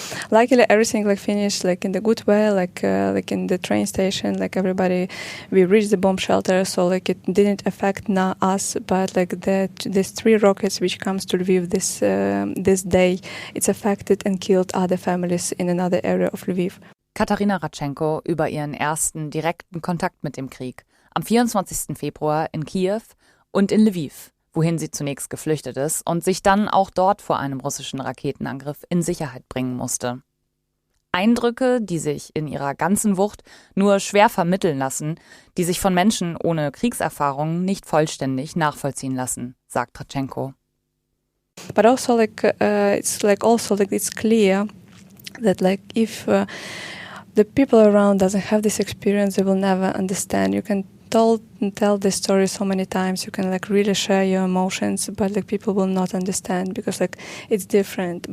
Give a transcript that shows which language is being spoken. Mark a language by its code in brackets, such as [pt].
[en] Luckily, everything like finished like in the good way. Like in the train station, like everybody, we reached the bomb shelter. So like it didn't affect us, but like these 3 rockets which comes to Lviv this day, it's affected and killed other families in another area of Lviv. [de] Kateryna Radchenko über ihren ersten direkten Kontakt mit dem Krieg am 24. Februar in Kiew und in Lviv, wohin sie zunächst geflüchtet ist und sich dann auch dort vor einem russischen Raketenangriff in Sicherheit bringen musste. Eindrücke, die sich in ihrer ganzen Wucht nur schwer vermitteln lassen, die sich von Menschen ohne Kriegserfahrung nicht vollständig nachvollziehen lassen, sagt Radchenko. [en] But also it's clear that like if the people around doesn't have this experience, they will never understand. You can tell this story so many times, you can like really share your emotions, but like people will not understand because like it's different.